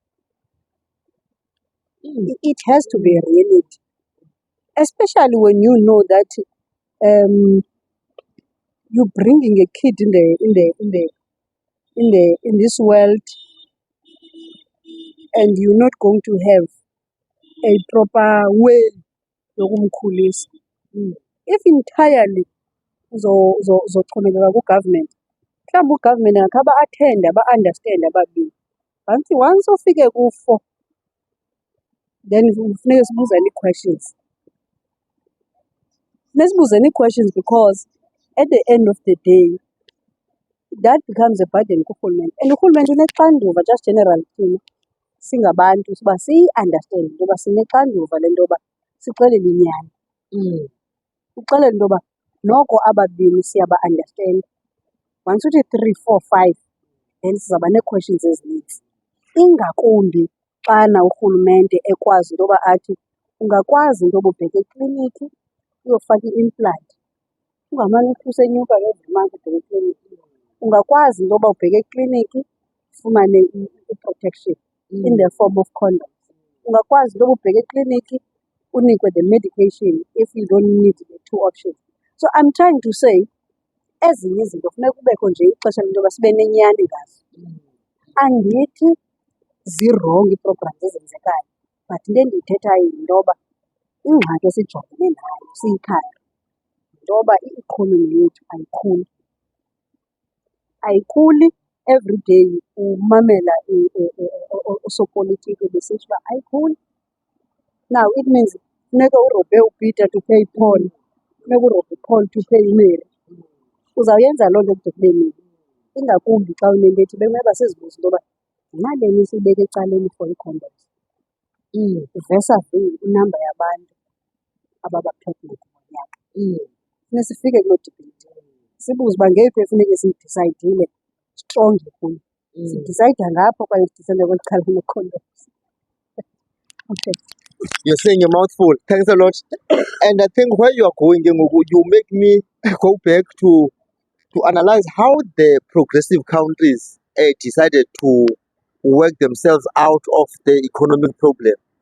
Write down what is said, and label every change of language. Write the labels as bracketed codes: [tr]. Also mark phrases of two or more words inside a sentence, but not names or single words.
[en] It has to be a reality, especially when you know that you're bringing a kid in this world, and you're not going to have a proper way yokumkhulisa. If entirely [xh] uzoxhomekeka ku-government, mhlawumbi u-government angakhe aba-athende aba-understande ababini. Once ufike ku-4, then kufuneka sibuzane ii-questions. Funeka sibuzane ii-questions [en] because at the end of the day, that becomes a burden kurhulumente. [xh] And urhulumente unexanduva, [en] just generally [xh] thina singabantu, uba siyi-understande into yoba sinexanduva le nto yoba sixelele inyani. Uxelele into yoba noko ababini siyaba-understanda. Once uthi 3, 4, 5, then sizawuba nee-questions ezininzi. Ingakumbi xana urhulumente ekwazi into yoba athi ungakwazi into yoba ubheke ekliniki uyofaka i-implant, ungamane usenyuka [en] every month [xh] ubheke ekliniki. Ungakwazi into yoba ubheke ekliniki ufumane i-protection [en] in the form of condoms. [xh] Ungakwazi into yoba ubheke ekliniki unikwe [en] the medication if you don't need the 2 options. So I'm trying to say, [xh] ezinye izinto funeka kubekho nje ixesha lento yoba sibe nenyani ngazo. Andithi zirongo ii-programs ezenzekayo, but into endiyithethayo yinto yoba ingxaki esijongene nayo siyikhaya yinto yoba i-economy yethu ayikhuli. Ayikhuli, [en] every day [xh] umamela osopolitiko besithi uba ayikhuli. [en] Now it means [xh] funeka urobhe uPeter [en] to pay Paul, [xh] funeka urobhe [en] Paul to pay Mary. [xh] Uzawuyenza loo nto kude kube nini? Ingakumbi xa unento ethi bekumele uba sizibuze into yoba yimalini esiyibeka ecaleni for ii-condoms versus inamba yabantu ababa-pregnant ngonyaka. Funeka sifike kuloo debate, sibuze uba ngeyiphi efuneke siyidisayidile strongly kuyo. Sidisayida ngapha okanye sidisayida kweli cala lee-condoms. [en] Okay. You're saying a mouthful. Thanks a lot. And I think where you are going, you make me go back to analyze how the progressive countries decided to work themselves out of the economic problem.